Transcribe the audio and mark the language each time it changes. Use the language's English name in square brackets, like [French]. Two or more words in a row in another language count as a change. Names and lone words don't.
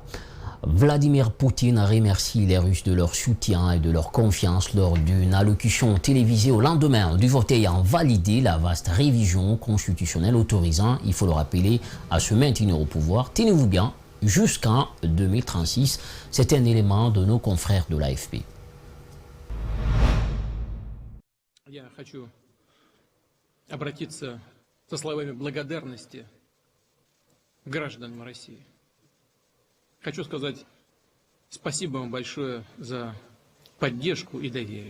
[French] Vladimir Poutine remercie les Russes de leur soutien et de leur confiance lors d'une allocution télévisée au lendemain du vote ayant validé la vaste révision constitutionnelle autorisant, il faut le rappeler, à se maintenir au pouvoir. Tenez-vous bien, jusqu'en 2036. C'est un élément de nos confrères de l'AFP. [Russian] Я хочу обратиться со словами благодарности к гражданам России. Хочу сказать спасибо вам большое за поддержку и доверие.